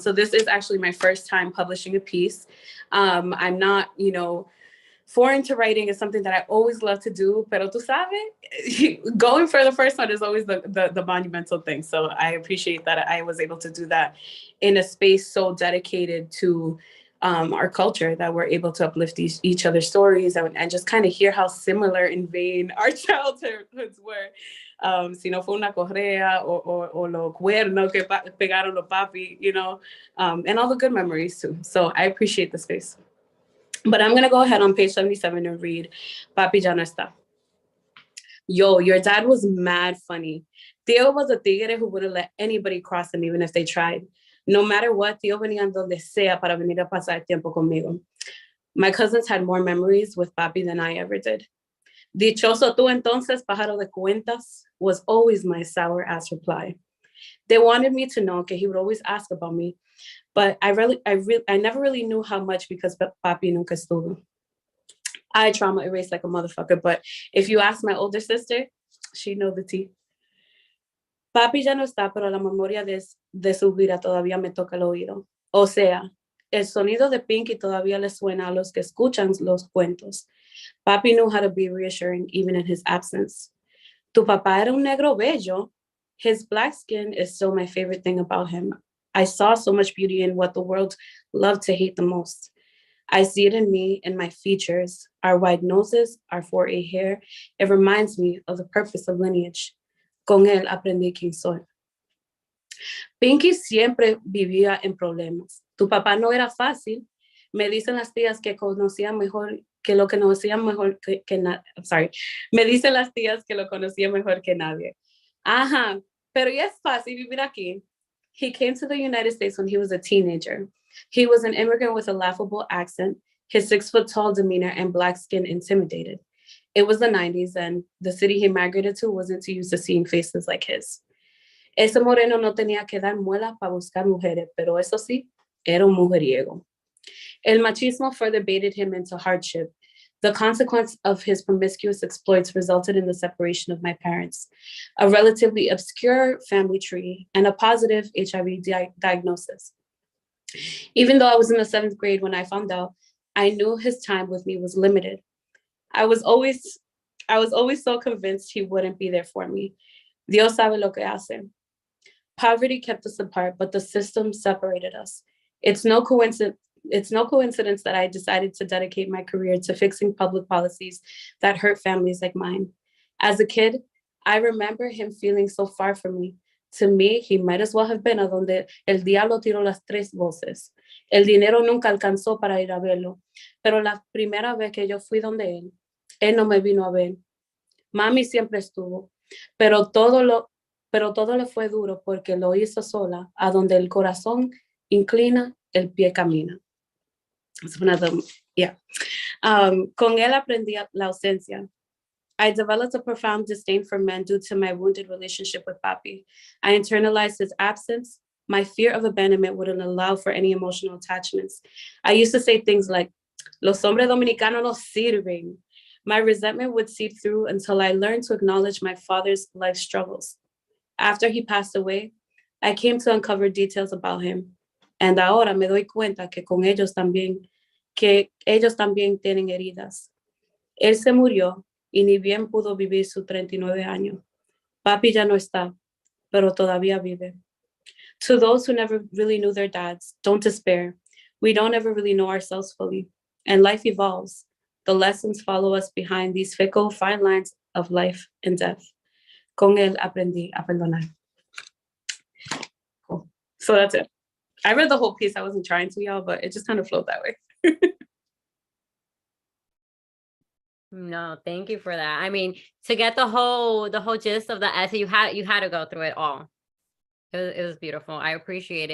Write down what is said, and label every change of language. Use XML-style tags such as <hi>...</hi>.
<en>So this is actually my first time publishing a piece. I'm not, you know, foreign to writing is something that I always love to do,</en> <es>pero tú sabes,</es> <en>going for the first one is always the monumental thing. So I appreciate that I was able to do that in a space so dedicated to our culture, that we're able to uplift each other's stories and just kind of hear how similar in vein our childhoods were.</en> <es>Si no fue una correa o los cuernos que pegaron los papi,</es> <en>you know,</en> <es>and all the good memories too.</es> <en>So I appreciate the space. But I'm going to go ahead on page 77 and read Papi Ya No Está. Yo, your dad was mad funny. Tío was a tigre who wouldn't let anybody cross him even if they tried.</en> <es>No matter what, Tío venía donde sea para venir a pasar tiempo conmigo.</es> <en>My cousins had more memories with Papi than I ever did.</en> <es>Dichoso tú entonces, pájaro de cuentas,</es> <en>was always my sour-ass reply. They wanted me to know, que he would always ask about me, but I never really knew how much because</en> <es>Papi nunca estuvo.</es> <en>I trauma erased like a motherfucker, but if you ask my older sister, she know the tea.</en> <es>Papi ya no está, pero la memoria de su vida todavía me toca el oído. O sea, el sonido de Pinky todavía le suena a los que escuchan los cuentos.</es> <en>Papi knew how to be reassuring even in his absence.</en> <es>Tu papá era un negro bello.</es> <en>His black skin is still my favorite thing about him. I saw so much beauty in what the world loved to hate the most. I see it in me, in my features, our wide noses, our 4A hair. It reminds me of the purpose of lineage.</en> <es>Con él aprendí quién soy. Pinky siempre vivía en problemas. Tu papá no era fácil. Me dicen las tías que conocía mejor que lo conocía mejor que nadie. Me dicen las tías que lo conocía mejor que nadie. Ajá, pero ya es fácil vivir aquí.</es> <en>He came to the United States when he was a teenager. He was an immigrant with a laughable accent. His 6-foot-tall demeanor and black skin intimidated. It was the 90s, and the city he migrated to wasn't too used to seeing faces like his.</en> <es>Ese moreno no tenía que dar muela para buscar mujeres, pero eso sí, era un mujeriego. El machismo</es> <en>further baited him into hardship. The consequence of his promiscuous exploits resulted in the separation of my parents, a relatively obscure family tree, and a positive HIV diagnosis. Even though I was in the 7th grade when I found out, I knew his time with me was limited. I was always so convinced he wouldn't be there for me.</en> <es>Dios sabe lo que hace.</es> <en>Poverty kept us apart, but the system separated us. It's no coincidence that I decided to dedicate my career to fixing public policies that hurt families like mine. As a kid, I remember him feeling so far from me. To me, he might as well have been a</en> <es>donde el diablo tiró las 3 voces. El dinero nunca alcanzó para ir a verlo, pero la primera vez que yo fui donde él no me vino a ver. Mami siempre estuvo, pero todo le fue duro porque lo hizo sola, a donde el corazón inclina, el pie camina.</es> <en>It's one of the Yeah.</en> <es>Con él aprendí la ausencia.</es> <en>I developed a profound disdain for men due to my wounded relationship with Papi. I internalized his absence. My fear of abandonment wouldn't allow for any emotional attachments. I used to say things like,</en> <es>los hombres dominicanos no sirven.</es> <en>My resentment would seep through until I learned to acknowledge my father's life struggles. After he passed away, I came to uncover details about him.</en> <es>And ahora me doy cuenta que ellos también tienen heridas. Él se murió y ni bien pudo vivir sus 39 años. Papi ya no está, pero todavía vive.</es> <en>To those who never really knew their dads, don't despair. We don't ever really know ourselves fully, and life evolves. The lessons follow us behind these fickle, fine lines of life and death. Con él aprendí a perdonar. Cool. So that's it. I read the whole piece. I wasn't trying to, y'all, but it just kind of flowed that way. No, thank you for that. I mean, to get the whole gist of the essay, you had to go through it all. It was beautiful. I appreciate it.</en>